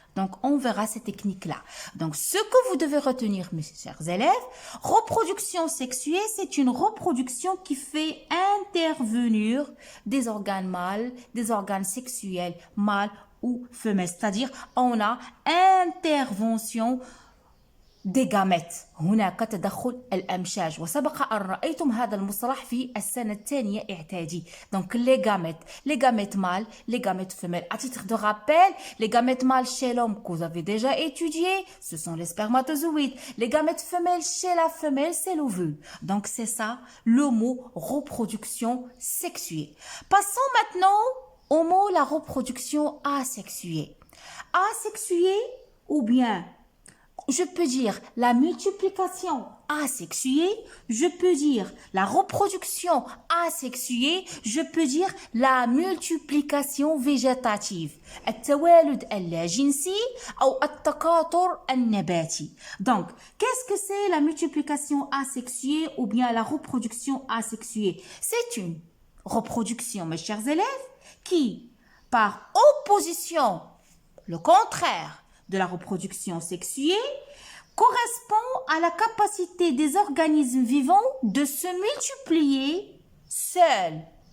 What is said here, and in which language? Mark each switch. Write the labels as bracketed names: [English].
[French] Donc, on verra ces techniques-là. Donc, ce que vous devez retenir, mes chers élèves, reproduction sexuée, c'est une reproduction qui fait intervenir des organes mâles, des organes sexuels mâles ou femelles. C'est-à-dire, on a intervention des gamètes. [Arabic] هناك تدخل الأمشاج وسبق أن رأيتم هذا المصطلح في السنة الثانية إعدادي. [French] Donc les gamètes mâles, les gamètes femelles. À titre de rappel, les gamètes mâles chez l'homme que vous avez déjà étudié, ce sont les spermatozoïdes. Les gamètes femelles chez la femelle, c'est l'ovule. Donc c'est ça le mot reproduction sexuée. Passons maintenant au mot la reproduction asexuée. Asexuée ou bien je peux dire la multiplication asexuée, je peux dire la reproduction asexuée, je peux dire la multiplication végétative. [Arabic] التوالد اللاجنسي أو التكاثر النباتي. [French] Donc, qu'est-ce que c'est la multiplication asexuée ou bien la reproduction asexuée? C'est une reproduction, mes chers élèves, qui, par opposition, le contraire de la reproduction sexuée, correspond à la capacité des organismes vivants de se multiplier seuls.